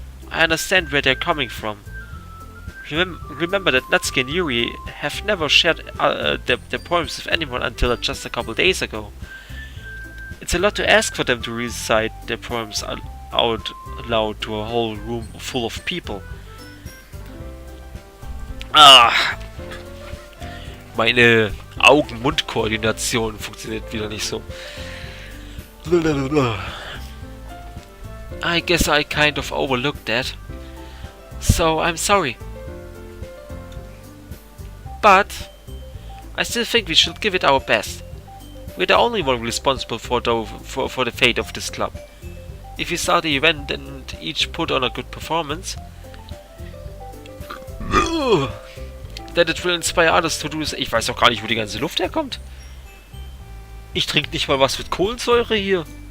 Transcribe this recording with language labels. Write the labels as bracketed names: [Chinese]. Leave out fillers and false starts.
[English] I understand where they're coming from. Remember that Natsuki and Yuri have never shared their poems with anyone until just a couple days ago. It's a lot to ask for them to recite their poems out loud to a whole room full of people. [German] Meine Augen-Mund-Koordination funktioniert wieder nicht so. [English] I guess I kind of overlooked that. So I'm sorry. But I still think we should give it our best. We're the only one responsible for the fate of this club. If we start the event and each put on a good performance, then it will inspire others to do. [German] Ich weiß auch gar nicht, wo die ganze Luft herkommt. Ich trinke nicht mal was mit Kohlensäure hier.